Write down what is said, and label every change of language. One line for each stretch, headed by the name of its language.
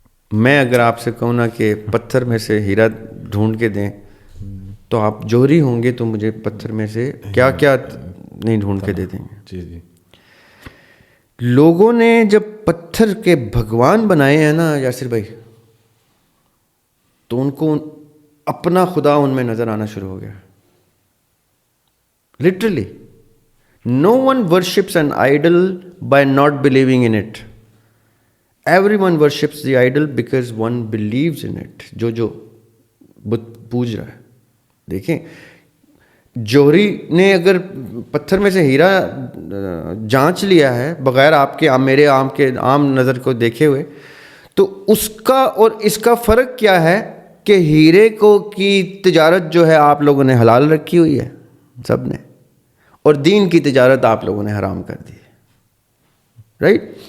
Urdu: میں اگر آپ سے کہوں نا کہ پتھر میں سے ہیرا ڈھونڈ کے دیں تو آپ جوہری ہوں گے تو مجھے پتھر میں سے کیا کیا نہیں ڈھونڈ کے دے دیں گے. جی. لوگوں نے جب پتھر کے بھگوان بنائے ہیں نا یاسر بھائی, تو ان کو اپنا خدا ان میں نظر آنا شروع ہو گیا.
English: Literally no one worships an idol by not believing in it. Everyone worships the idol because one believes in it.
Urdu: جو بت پوج رہا ہے. دیکھیں جوہری نے اگر پتھر میں سے ہیرا جانچ لیا ہے بغیر آپ کے میرے عام نظر کو دیکھے ہوئے, تو اس کا اور اس کا فرق کیا ہے کہ ہیرے کی تجارت جو ہے آپ لوگوں نے حلال رکھی ہوئی ہے سب نے, اور دین کی تجارت آپ لوگوں نے حرام کر دی ہے, رائٹ.